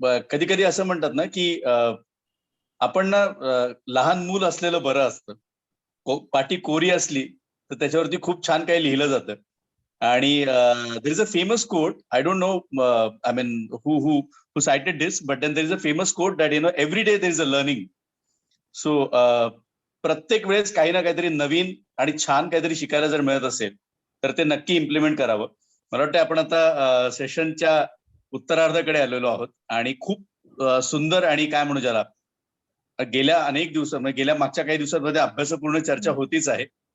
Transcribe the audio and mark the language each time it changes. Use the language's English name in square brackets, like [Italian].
[Marathi] कधी कधी असं म्हणतात ना की आपण ना लहान मूल असलेलं बरं असतं. पाटी कोरी असली तर त्याच्यावरती खूप छान काही लिहिलं जातं. [English] आणि there is a famous quote, I don't know I mean who cited this, but then there is a famous quote that every day there is a learning. [Marathi] So प्रत्येक वेळेस काही ना काहीतरी नवीन आणि छान काहीतरी शिकायला जर मिळत असेल तर ते नक्की इम्प्लिमेंट करावं. मला वाटतं आपण आता सेशनच्या उत्तरार्धाकडे आलेलो आहोत आणि खूप सुंदर आणि काय म्हणू ज्याला गेल्या अनेक दिवसांमध्ये गेल्या मागच्या काही दिवसांमध्ये अभ्यासपूर्ण चर्चा होतीच आहे.